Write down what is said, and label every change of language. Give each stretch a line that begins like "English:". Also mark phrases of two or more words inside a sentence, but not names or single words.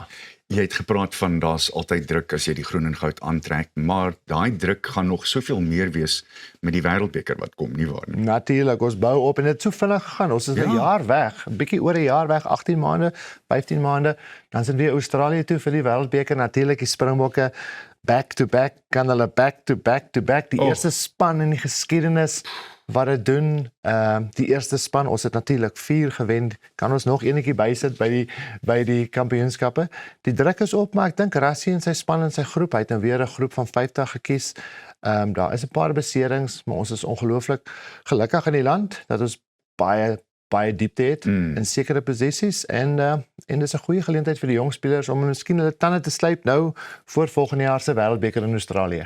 Afrikaans: Jy het gepraat van daar's altyd druk as jy die groen en goud aantrek, maar daai druk gaan nog soveel meer wees met die wêreldbeker wat kom, nie waar nie? Natuurlik, ons bou op en dit het so vinnig gegaan. Ons is 'n jaar weg, 'n bietjie oor 'n jaar weg, 18 maande, 15 maande. Dan sind weer Australië toe vir die wêreldbeker. Natuurlik die Springbokke
English: back to back,
Afrikaans: kan hulle
English: back to back.
Afrikaans: Die eerste span in die geskiedenis wat dit doen, die eerste span, ons het natuurlik 4 gewen, kan ons nog enetjie bysit by die kampioenskappe. Die druk is op, maar ek dink Rassie en sy span en sy groep, hy het nou weer 'n groep van 50 gekies. Daar is 'n paar beserings, maar ons is ongelooflik gelukkig in die land dat ons baie diepte het in sekere posisies en dis 'n goeie geleentheid vir die jong spelers om miskien hulle tande te slyp nou voor volgende jaar se wêreldbeker in Australië.